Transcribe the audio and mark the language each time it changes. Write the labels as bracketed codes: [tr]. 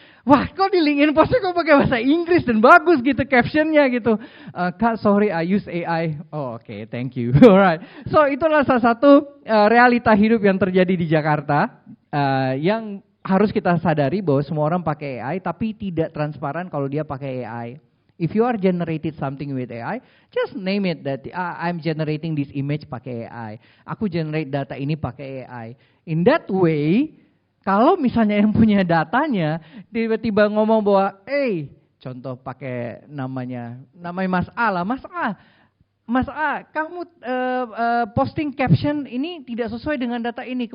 [id] Wah, kok di LinkedIn postnya kok pakai bahasa Inggris dan bagus gitu captionnya gitu. [en] Kak, sorry I use AI. Oh, oke, thank you. Alright. [id] So itulah salah satu realita hidup yang terjadi di Jakarta yang harus kita sadari bahwa semua orang pakai AI tapi tidak transparan kalau dia pakai AI. [en] If you are generated something with AI, just name it that I'm generating this image pakai AI. [id] Aku generate data ini pakai AI. [en] In that way, [id] kalau misalnya yang punya datanya tiba-tiba ngomong bahwa, contoh pakai namanya Mas A lah, Mas A, kamu posting caption ini tidak sesuai dengan data ini.